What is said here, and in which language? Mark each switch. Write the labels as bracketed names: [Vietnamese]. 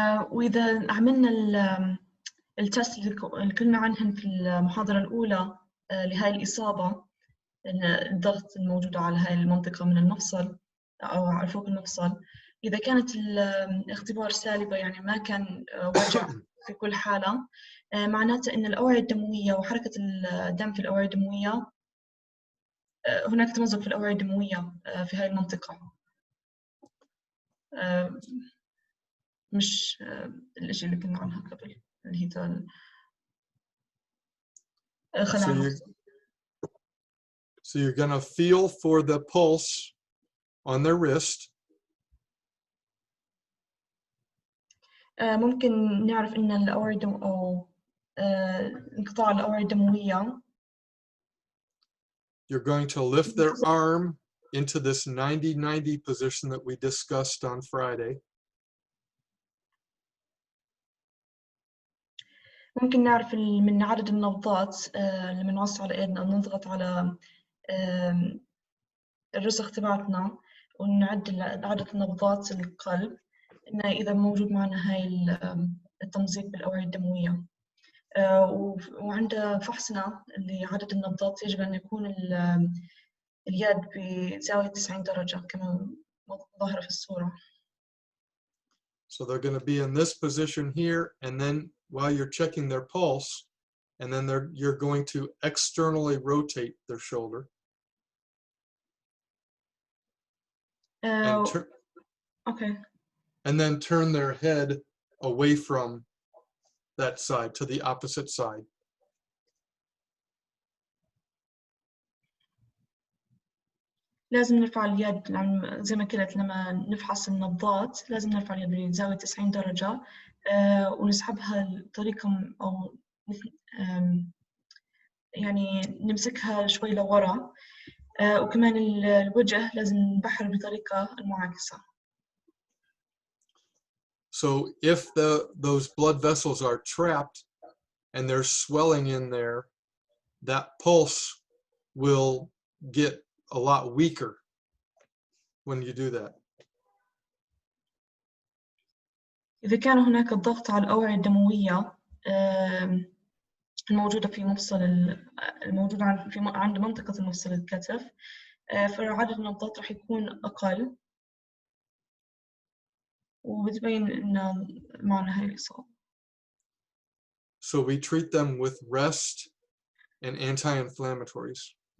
[Arabic] وإذا عملنا التست اللي قلنا عنهن في المحاضرة الأولى لهاي الإصابة، الضغط الموجود على هاي المنطقة من المفصل أو على فوق المفصل، إذا كانت الاختبار سالبة يعني ما كان وجع في كل حالة، معناته إن الأوعية الدموية وحركة الدم في الأوعية الدموية، هناك تمزق في الأوعية الدموية في هاي المنطقة، مش الإشي اللي كنا عنها قبل اللي هي [English] So you're going to feel for the pulse on their wrist. [Arabic] ممكن نعرف إن الأوعية أو انقطاع الأوعية الدموية. [English] You're going to lift their arm into this 90-90 position that we discussed on Friday. [Arabic] ممكن نعرف من عدد النبضات لما نوسع على ايدنا نضغط على الرسغ تبعتنا ونعد عدد نبضات القلب إنه إذا موجود معنا هاي التمزيق بالأوعية الدموية. وعند فحصنا لعدد النبضات يجب أن يكون اليد بزاوية 90 درجة كما ظاهرة في الصورة. [English] So they're going to be in this position here, and then while you're checking their pulse, and then you're going to externally rotate their shoulder. Okay. And then turn their head away from that side to the opposite side. [Arabic] لازم نرفع اليد زي ما قلت لما نفحص النبضات لازم نرفع اليد بزاوية 90 درجة ونسحبها بطريقة أو يعني نمسكها شوي لورا وكمان الوجه لازم نبحر بطريقة المعاكسة. [English] So if those blood vessels are trapped and there's swelling in there, that pulse will get a lot weaker when you do that. [Arabic] إذا كان هناك الضغط على الأوعية الدموية الموجودة في مفصل الموجودة عند منطقة مفصل الكتف فعدد النبضات راح يكون أقل وبتبين إن معنا هاي الإصابة. [English] So we treat them with rest and anti-inflammatories.